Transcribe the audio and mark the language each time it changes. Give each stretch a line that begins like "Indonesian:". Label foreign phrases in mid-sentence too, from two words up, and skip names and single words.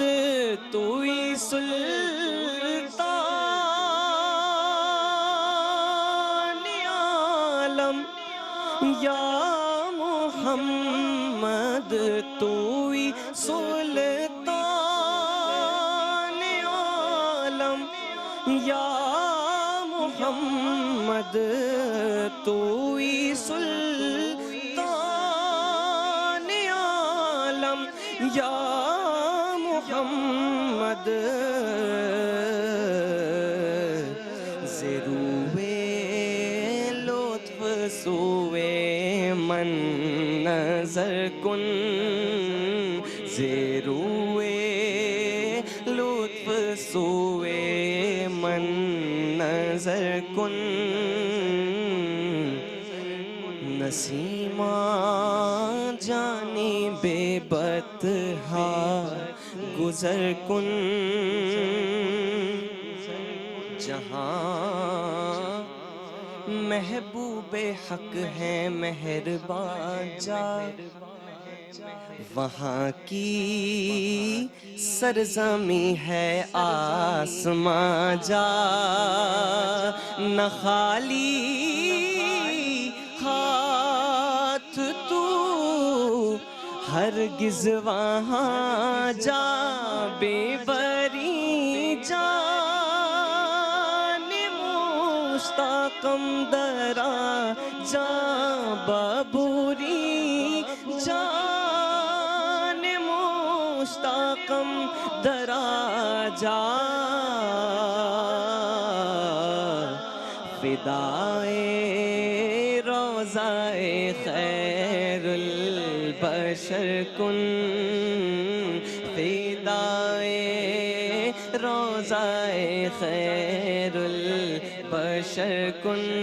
Urdu: تو ہی سلطان عالم یا محمد، تو ہی سلطان عالم یا محمد، تو ہی سلطان عالم یا محمد.
Persian: زروے لطف سوے من نظر کن، زروے لطف سوے من نظر کن. نسیمہ جانب بطحا گزر کن،
Urdu: جہاں محبوب حق ہے مہربان جا، وہاں کی سرزمین ہے آسماں جا. نہ خالی ہاتھ تو ہرگز وہاں جا،
Persian: بے بری جان مشتاقم درا جا، ببوری جان مشتاقم درا جا. فدائے روضہ خیر البشر کن، فدائے روزائے خیر البشر کن